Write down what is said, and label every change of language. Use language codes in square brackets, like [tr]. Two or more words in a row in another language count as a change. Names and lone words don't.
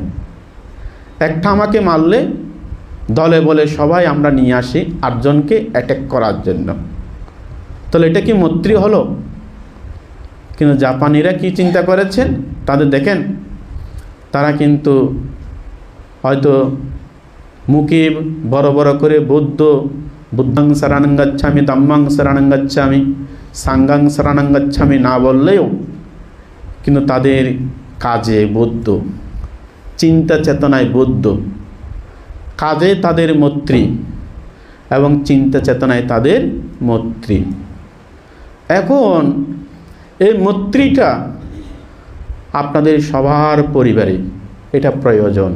[bn] একটা আমাকে মারলে দলে বলে সবাই আমরা নিয়ে আসি 8 জনকে অ্যাটাক করার জন্য। তাহলে এটা কি মৈত্রী হলো? কিন্তু জাপানিরা কি চিন্তা করেছেন, তাদের দেখেন, তারা কিন্তু হয়তো মুখে বড় বড় করে [pi] বুদ্ধাং শরণং গচ্ছামি, ধম্মাং শরণং গচ্ছামি, সাঙ্গাং শরণং গচ্ছামি [bn] না বললেও কিন্তু তাদের কাজে বৌদ্ধ, চিন্তা চেতনায় বৌদ্ধ, কাজে তাদের মৈত্রী এবং চিন্তা চেতনায় তাদের মৈত্রী। এখন এই মৈত্রীটা আপনাদের সবার পরিবারে এটা প্রয়োজন।